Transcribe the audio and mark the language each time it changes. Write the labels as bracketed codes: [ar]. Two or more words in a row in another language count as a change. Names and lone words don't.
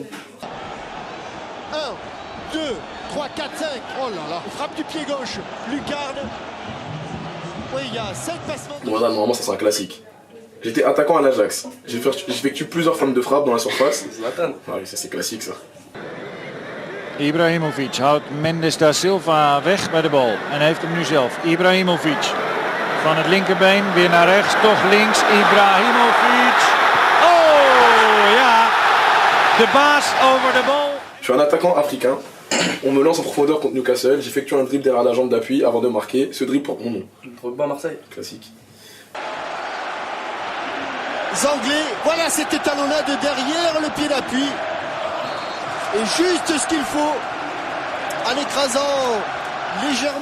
[fr] 1, 2, 3, 4, 5. Oh là là. Frappe du pied gauche. Lucarne. Oui, il y a 5 passements. Bon, voilà, normalement, ça c'est un classique. J'étais attaquant à l'Ajax. J'effectue plusieurs formes de frappe dans la surface. Zlatan. Ah oui, ça c'est classique ça. [nl] Ibrahimovic houdt Mendes da Silva weg bij de bal en heeft hem nu zelf. Ibrahimovic van het linkerbeen weer naar rechts, toch links. Ibrahimovic. Oh ja, de baas over de bal. [fr] Je suis un attaquant africain. On me lance en profondeur contre Newcastle. J'effectue un dribble derrière la jambe d'appui avant de marquer. Ce dribble porte mon nom. Drogba Marseille. Classique. Zanglais, voilà cet étalon-là de derrière le pied d'appui. Et juste ce qu'il faut en écrasant légèrement.